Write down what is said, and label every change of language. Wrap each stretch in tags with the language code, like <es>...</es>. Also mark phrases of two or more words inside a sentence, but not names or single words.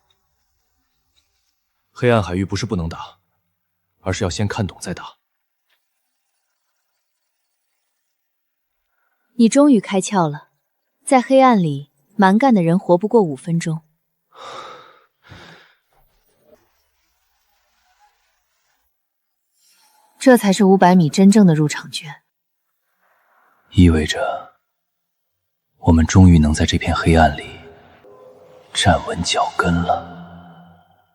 <zh>黑暗海域不是不能打，而是要先看懂再打。你終於開竅了，在黑暗裡，蠻幹的人活不過5分鐘。這才是500米真正的入場券，意味着我們終於能在這片黑暗裡站穩腳跟了。</zh>